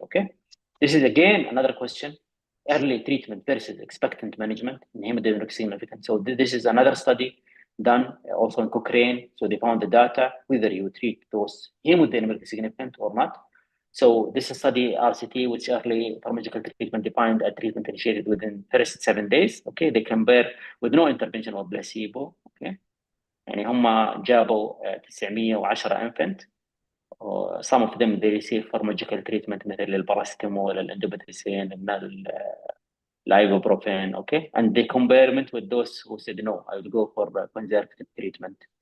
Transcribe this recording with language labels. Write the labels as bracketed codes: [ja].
[en] Okay, this is again another question: early treatment versus expectant management in hemodynamic significant. So this is another study done also in Cochrane. So they found the data whether you treat those hemodynamically significant or not. So this is study RCT, which early pharmacological treatment defined a treatment initiated within first 7 days. Okay, they compare with no intervention or placebo. [ar] Okay, يعني هم جابوا 910 infant. [en] Some of them they receive pharmacological treatment [ar] مثل الباراستامول, الإندوبيتريسين, [en] ibuprofen, okay, and they compare it with those who said no, I would go for conservative treatment.